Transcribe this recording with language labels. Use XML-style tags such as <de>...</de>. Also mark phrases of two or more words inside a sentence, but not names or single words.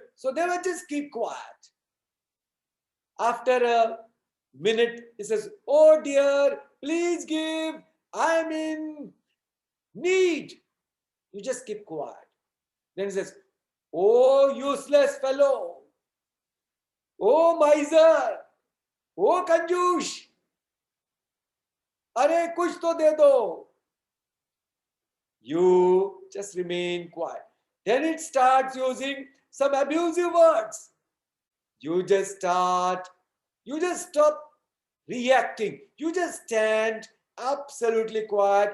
<en>So they will just keep quiet. After a minute, he says, "Oh dear, please give. I'm in need." You just keep quiet. Then he says, "Oh useless fellow. Oh miser. Oh कंजूस.</en> <hi>अरे कुछ तो दे दो."</hi> <en>You just remain quiet. Then it starts using some abusive words. You just stop reacting. You just stand absolutely quiet.</en>